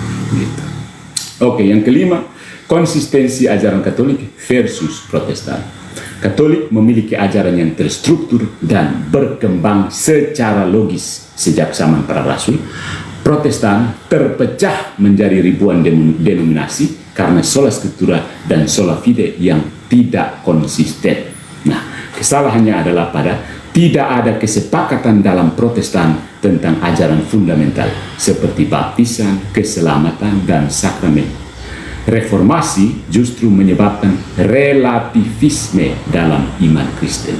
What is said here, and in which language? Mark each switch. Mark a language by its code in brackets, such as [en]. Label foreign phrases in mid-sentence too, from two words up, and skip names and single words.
[id] Oke, yang kelima, Konsistensi ajaran Katolik versus Protestan. Katolik memiliki ajaran yang terstruktur dan berkembang secara logis sejak zaman para rasul. Protestan terpecah menjadi ribuan denominasi karena [la] sola scriptura [id] dan [la] sola fide [id] yang tidak konsisten. Nah, kesalahannya adalah pada tidak ada kesepakatan dalam Protestan tentang ajaran fundamental seperti baptisan, keselamatan, dan sakramen. Reformasi justru menyebabkan relativisme dalam iman Kristen.